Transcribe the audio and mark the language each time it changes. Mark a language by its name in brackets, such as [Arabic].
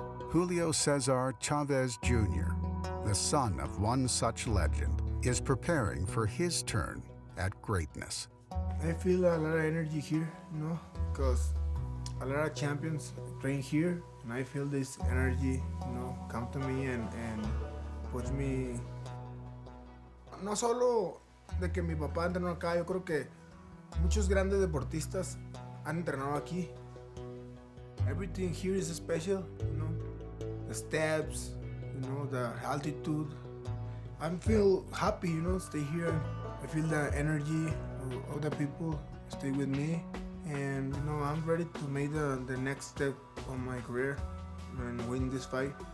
[English] Julio Cesar Chavez Jr., the son of one such legend, is preparing for his turn at greatness. I feel a lot of energy here, you know, because a lot of champions train here, and I feel this energy, you know, come to me and puts me. [Spanish] No solo de que mi papá entrenó acá, yo creo que muchos grandes deportistas han entrenado aquí. [English] Everything here is special, you know, the steps, you know, the altitude. I feel happy, you know, stay here. I feel the energy of other people stay with me, and you know, I'm ready to make the next step of my career and win this fight.